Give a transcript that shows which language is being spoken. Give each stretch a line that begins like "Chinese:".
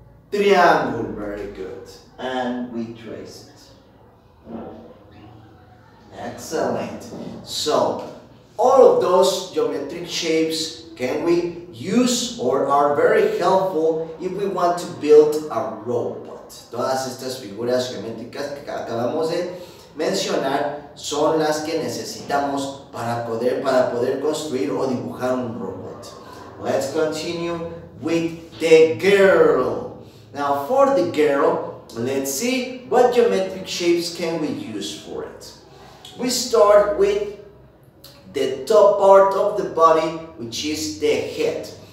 English: Triangle, very good. And we trace it. Excellent. So, all of those geometric shapes can we use or are very helpful if we want to build a robot.
Spanish: Todas estas figuras geométricas que acabamos de mencionar son las que necesitamos para poder construir o dibujar un robot.
English: Let's continue with the girl. Now for the girl, let's see what geometric shapes can we use for it. We start with the top part of the body, which is the head.